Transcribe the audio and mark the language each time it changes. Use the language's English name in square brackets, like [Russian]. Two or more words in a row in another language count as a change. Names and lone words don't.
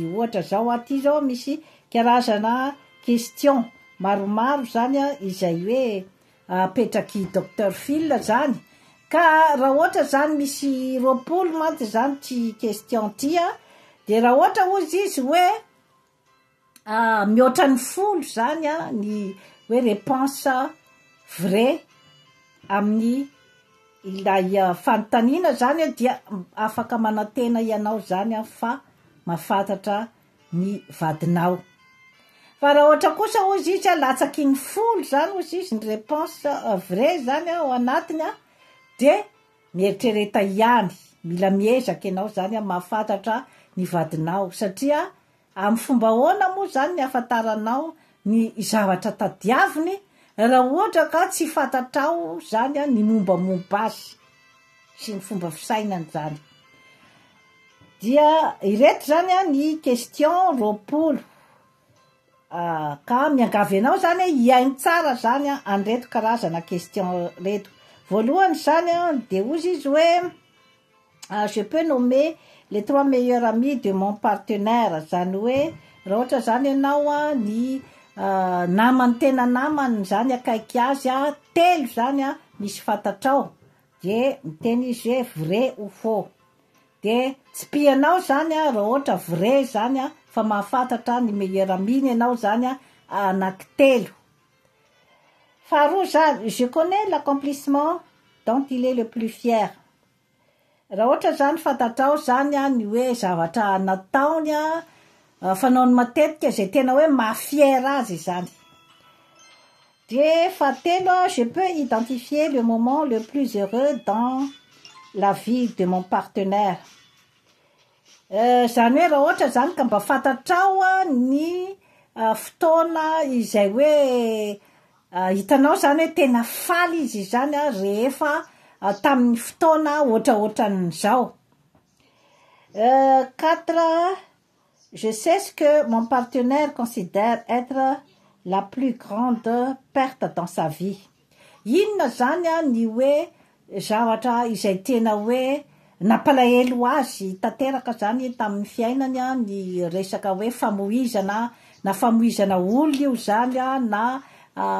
[Malagasy] Ohatra zao aty zao misy karazana question maromaro zany izay hoe apetraky docteur Phil zany, Ka raha ohatra zany misy 20 mantsy zany ty question ty de raha ohatra ozy izy hoe mihoatra ny 10 zany ny hoe [French] réponse vrai [Malagasy] amin'ny ilay fanontaniana zany dia afaka manantena ianao zany fa mahafantatra ny vadinao. Fa raha ohatra kosa ozy izy latsaky ny 10 zany ozy izy ny [French] réponse vrai [Malagasy] zany ao anatiny de mieritrereita ihany, mila miezaky ianao zany mahafantatra ny vadinao satria amin'ny fomba ahoana moa zany ny afantaranao ny zavatra tadiaviny raha ohatra ka tsy fantatrao zany ny mombamomba azy sy ny fomba fisainany zany. Dia ireto zany ny question 20 ka miangavy anao zany iainy tsara zany anreto karazana question reto. Voalohany zany de ozy izy hoe [French] je peux nommer les 3 meilleurs amis de mon partenaire, [Malagasy] zany hoe raha ohatra zany ianao ny namany tena namany zany akaiky azy 3 zany misy fantatrao de miteny izy hoe [French] vrai ou faux. [Malagasy] De tsy pianao zany raha ohatra vrai zany fa mahafantatra ny [French] meilleur ami [Malagasy] ianao zany anaky 3. Faharoa zany, [French] je connais l'accomplissement dont il est le plus fier. [Malagasy] Raha ohatra zany fantatrao zany ny hoe zavatra nataony fanaony matetika zay tena hoe mahafier azy zany. De fahatelo, [French] je peux identifier le moment le plus heureux dans la vie de mon partenaire. [Malagasy] Zany hoe raha ohatra zany ka mba fantatrao ny fotoana izay hoe hitanao zany hoe tena faly izy zany rehefa tamin'ny fotoana ohatraohatran'izao. 4, [French] je sais ce que mon partenaire considère être la plus grande perte dans sa vie. [Malagasy] Inona zany ny hoe zavatra izay tena hoe nampalahelo azy tanteraka zany tamin'ny fiainany ny resaka hoe famoizana na famoizana olo io zany na